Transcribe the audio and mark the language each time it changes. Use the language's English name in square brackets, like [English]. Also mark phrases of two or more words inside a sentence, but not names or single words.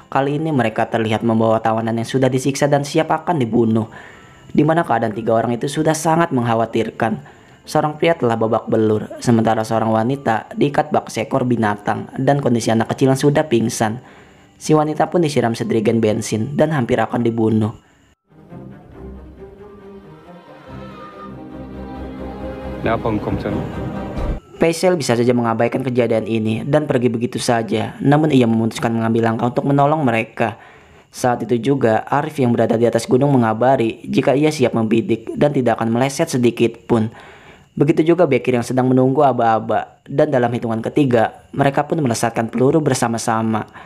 [Indonesian] Kali ini mereka terlihat membawa tawanan yang sudah disiksa dan siap akan dibunuh. Di mana keadaan 3 orang itu sudah sangat mengkhawatirkan. Seorang pria telah babak belur, sementara seorang wanita diikat bak seekor binatang dan kondisi anak kecil yang sudah pingsan. Si wanita pun disiram sedrigen bensin dan hampir akan dibunuh. [Turkish] Ne yapalım komutanım? [Indonesian] Faisal bisa saja mengabaikan kejadian ini dan pergi begitu saja, namun ia memutuskan mengambil langkah untuk menolong mereka. Saat itu juga, Arif yang berada di atas gunung mengabari jika ia siap membidik dan tidak akan meleset sedikit pun. Begitu juga Bekir yang sedang menunggu aba-aba, dan dalam hitungan ketiga, mereka pun melesatkan peluru bersama-sama.